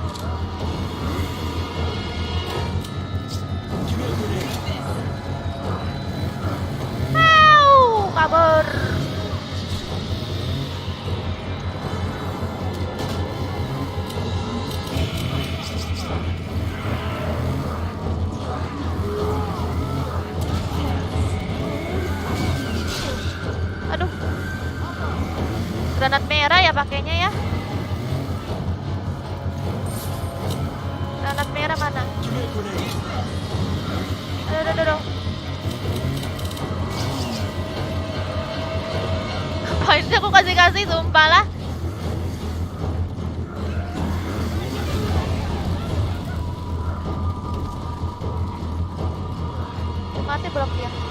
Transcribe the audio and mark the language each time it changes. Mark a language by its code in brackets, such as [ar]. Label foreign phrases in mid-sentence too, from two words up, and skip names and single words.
[en] Give me a grenade. [id] Kabur. Aduh. Granat merah ya pakainya ya. Granat merah mana? [en] Give me a grenade. [id] Aduh. Ngapain sih aku kasih sumpah lah. Mati belum dia?